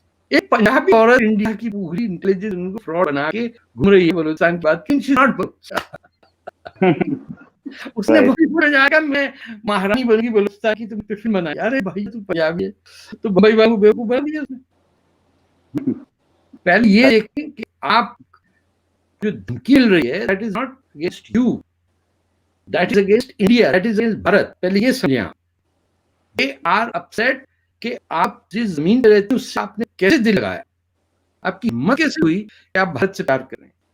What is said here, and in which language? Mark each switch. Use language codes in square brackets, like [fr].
[ur] ایک پنجابی عورت انڈیا کی پوری انٹیلیجنس ان کو فراڈ بنا کے گھوم رہی ہے بلوچستان کی بات کی. اس نے پورا جا کر میں مہارانی بن گئی بلوچستان کی، تم فلم بنائی. ارے بھائی تو پنجابی ہے تو بمبئی والوں کو بیوقوف بنا دیا اس نے. پہلے یہ دیکھیں کہ آپ جو دھمکی مل رہی ہے [en] that is not against you, that is against India, that is against Bharat. [ur] پہلے یہ سمجھیں آپ. [en] they are upset [ur] کہ آپ جس زمین پہ رہتے ہیں اس سے آپ نے کیسے دل لگایا، آپ کی ہمت کیسے ہوئی کہ آپ بھارت سے پیار کریں.